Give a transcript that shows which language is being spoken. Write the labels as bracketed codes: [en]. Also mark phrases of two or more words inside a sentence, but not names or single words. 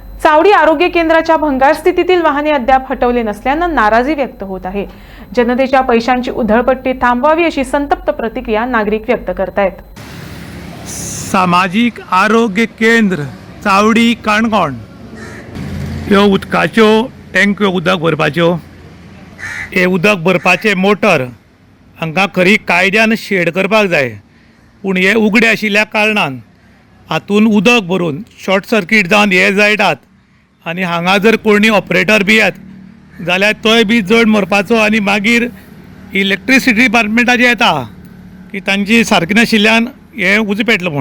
[mr] चावडी आरोग्य केंद्राच्या भंगार स्थितीतील वाहने अद्याप हटवले नसल्यानं नाराजी व्यक्त होत आहे। जनतेच्या पैशांची उधळपट्टी थांबवावी अशी संतप्त प्रतिक्रिया नागरिक व्यक्त करतायत। [kok] सामाजिक आरोग्य केंद्र चावडी काणकोण ह्यो उदकाच्यो टँक्यो उदक भरपाच्यो हे उदक भरपाचे मोटर हांकां खरी कायद्यान शेड करपाक जाय, पूण हे उगडे आशिल्ल्या कारणान हातून उदक भरून [en] short circuit [kok] जावन हे जळटात आनी हांगा जर कोणी ऑपरेटर बी येत जाल्यार तोय बी जड मरपाचो आनी मागीर [en] electricity departmentache [kok] येता की तांची सारकी नाशिल्ल्यान हे उजो पेटलो म्हूण।